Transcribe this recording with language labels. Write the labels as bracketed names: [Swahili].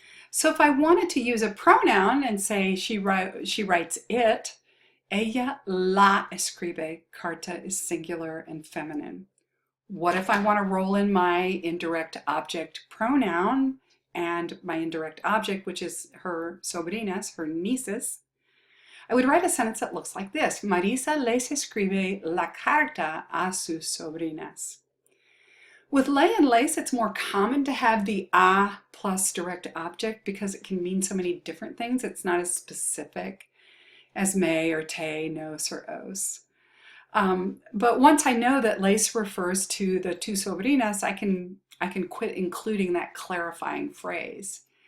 [English] So if I wanted to use a pronoun and say she writes it, [Spanish] ella la escribe. [English] Carta is singular and feminine. What if I want to roll in my indirect object pronoun and my indirect object, which is her sobrinas, her nieces? I would write a sentence that looks like this. [Spanish] Marisa les escribe la carta a sus sobrinas. [English] With le and les, it's more common to have the a plus direct object because it can mean so many different things. It's not as specific as me or te, nos, or os. But once I know that les refers to the two sobrinas, I can quit including that clarifying phrase.